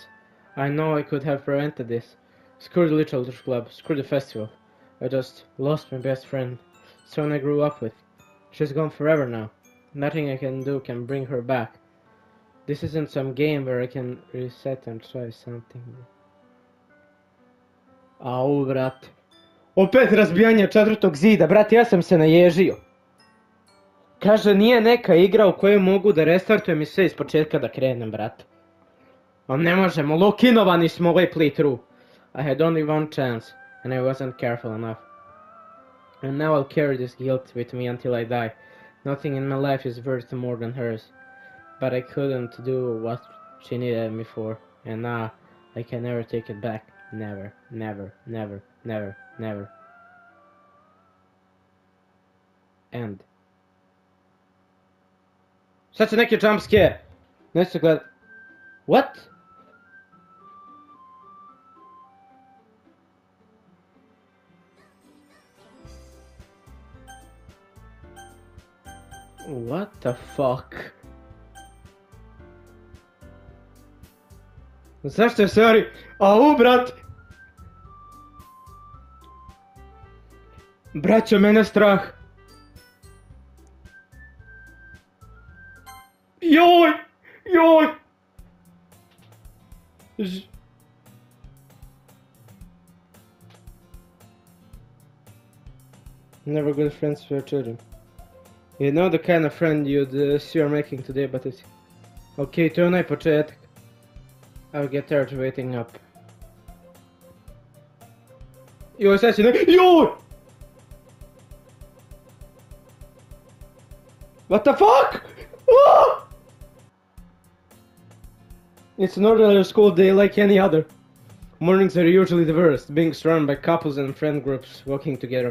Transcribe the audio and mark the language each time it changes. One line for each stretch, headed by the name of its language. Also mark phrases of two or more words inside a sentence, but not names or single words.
English: I know I could have prevented this. Screw the literature club, screw the festival. I just lost my best friend, someone I grew up with. She's gone forever now. Nothing I can do can bring her back. This isn't some game where I can reset and try something. Au,
Serbian: brate. Opet razbijanje četvrtog zida, brate, ja sam se naježio. Kaže, nije neka igra u kojoj mogu da restartujem i sve iz početka da krenem, brate. A ne možemo, lokinovani smo ovaj playthrough.
English: I had only one chance, and I wasn't careful enough. And now I'll carry this guilt with me until I die. Nothing in my life is worth more than hers. But I couldn't do what she needed me for, and now I can never take it back. Never, never, never, never, never. End.
Serbian: Sad će neki
English: jump scare.
Serbian: Nešto gleda.
English: What? What the fuck?
Serbian: Zašto je stvari? Au, brat! Braćo, mene strah! Joj! Joj!
English: Never good friends with your children. You know the kind of friend you'd see you're making today, but it's...
Serbian: Okay, to je onaj početak.
English: I'll get tired waiting up.
Serbian: Joj, sad će ne... Joj!
English: What the fuck? Ah! It's an ordinary school day like any other. Mornings are usually the worst, being surrounded by couples and friend groups walking together.